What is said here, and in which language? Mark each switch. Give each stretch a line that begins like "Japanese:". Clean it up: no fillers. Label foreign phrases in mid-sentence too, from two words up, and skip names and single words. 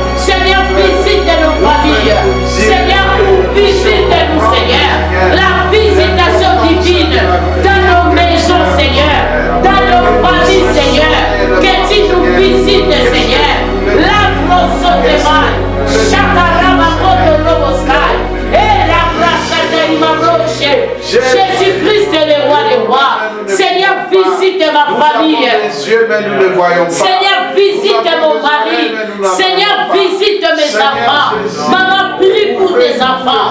French: Seigneur, visite nos familles. Seigneur, visite-nous, Seigneur. La visitation divine dans nos maisons, Seigneur. Dans nos familles, Seigneur. Que tu nous visites, Seigneur. La grosse de mal. Chakarama koto roboskai. Et la grâce de l'imamroche. Jésus-Christ est le roi des rois. Seigneur, visite ma famille. Seigneur, visite mon mari. Seigneur, visite mes enfants. Maman, prie pour tes enfants.